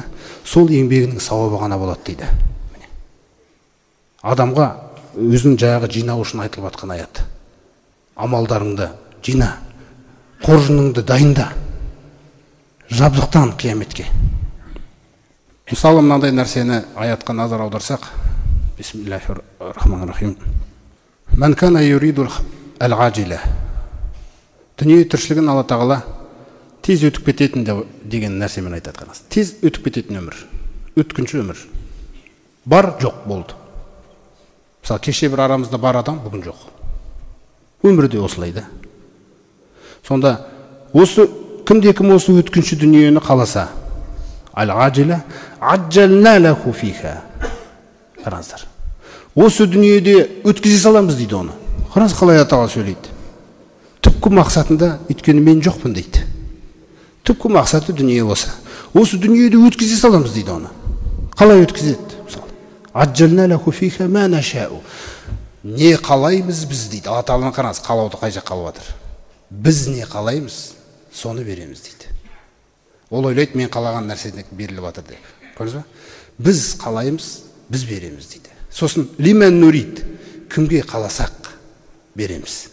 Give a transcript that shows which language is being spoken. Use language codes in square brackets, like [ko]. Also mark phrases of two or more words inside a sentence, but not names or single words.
[kk] Сол еңбегінің сауабы ғана болады дейді. Адамға өзінің жағы жинау үшін айтылып жатқан аят. Амалдарыңды жина, қоржыныңды дайында, жабдықтан қияметке. Мысалы мынандай нәрсені аятқа назар аударсақ, [ar] بسم الله الرحمن الرحيم. من كان يريد العاجلة. [kk] Дүние тіршілігін Алла Тағала тез өтіп кететін деген нәрсемен айтады. Тез өтіп кететін өмір, өткінші өмір. Бар, жоқ болды. Мысалы кеше бір арамызда бар адам бүгін жоқ. Өмірде осылай да. Сонда осы кім осы өткінші дүниені қаласа, [ar] العاجلة عجلنا له فيها. [kk] Қараңыздар. Осы дүниеде өткізе саламыз дейді оны. Қараңыз қалай Атала сөйлейді. Түпкі мақсатында, өйткені мен жоқпын дейді. Түпкі мақсаты дүние осы. Осы дүниеде өткізе саламыз дейді оны. Қалай өткізеді? Мысалы, [ar] عجلنا له فيها ما نشاء. [kk] Не қалаймыз біз дейді. Алла Тағаланың қараңыз, қалауды қай жаққа алып жатыр. Біз не қалаймыз, соны береміз дейді. Ол ойлайды, мен қалаған нәрседен беріліп жатыр деп. Көрдіңіз бе? Біз қалаймыз, біз береміз дейді. Сосын [ar] لمن نريد, [kk] кімге қаласақ береміз.